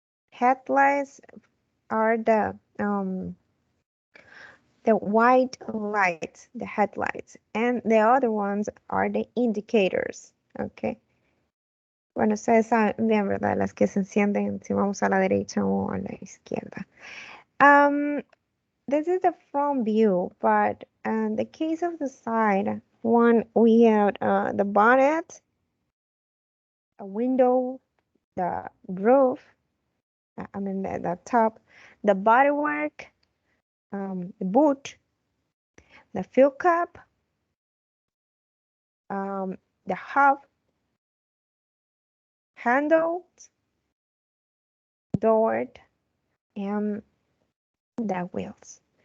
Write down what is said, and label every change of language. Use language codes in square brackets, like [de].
[en] Headlights are the white lights, the headlights, and the other ones are the indicators. Okay. [es] Bueno, ustedes saben bien, ¿verdad? Las que se encienden si vamos a la derecha o a la izquierda. [en] This is the front view, but in the case of the side one, we have the bonnet, a window, the roof, I mean the top, the bodywork, the boot, the fuel cap, the hub, handles, door, and the wheels.